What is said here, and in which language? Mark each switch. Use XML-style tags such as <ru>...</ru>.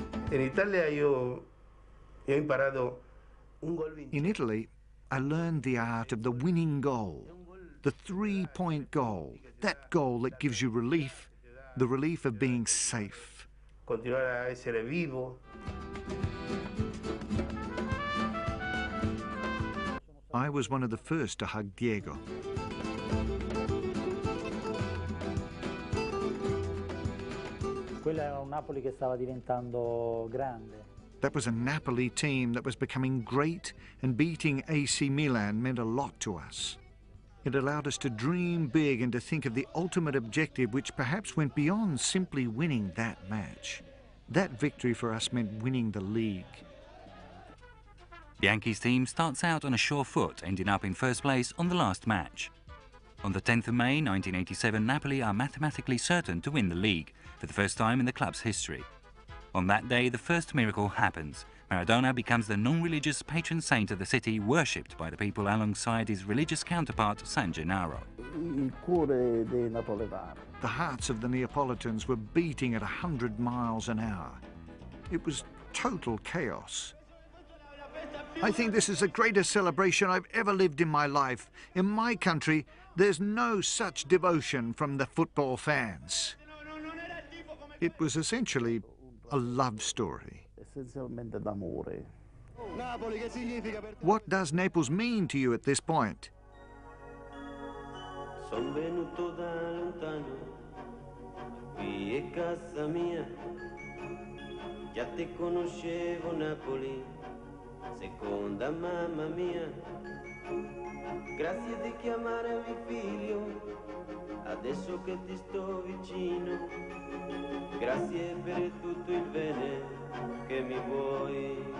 <it>In Italia io ho imparato un gol vincente.</it> <en>In Italy, I learned the art of the winning goal, the 3-point goal, that goal that gives you relief, the relief of being safe.</en> <it>Continuare a essere vivo.</it> <en>I was one of the first to hug Diego.</en> <it>Quello era un Napoli che stava diventando grande.</it> <en>That was a Napoli team that was becoming great, and beating AC Milan meant a lot to us. It allowed us to dream big and to think of the ultimate objective, which perhaps went beyond simply winning that match. That victory for us meant winning the league. The Yankees team starts out on a sure foot, ending up in first place on the last match. On the 10th of May 1987, Napoli are mathematically certain to win the league for the first time in the club's history. On that day, the first miracle happens. Maradona becomes the non-religious patron saint of the city, worshipped by the people alongside his religious counterpart, San Gennaro.</en> <it>Il cuore dei napoletani.</it> <en>The hearts of the Neapolitans were beating at 100 miles an hour. It was total chaos. I think this is the greatest celebration I've ever lived in my life. In my country, there's no such devotion from the football fans. It was essentially a love story.</en> <it>Essenzialmente d'amore.</it> <en>What does Naples mean to you at this point?</en> <it>Son venuto da lontano, qui è casa mia, già te conoscevo Napoli, seconda mamma mia, grazie di chiamarmi figlio, adesso che ti sto vicino, grazie per tutto il bene che mi vuoi.</it>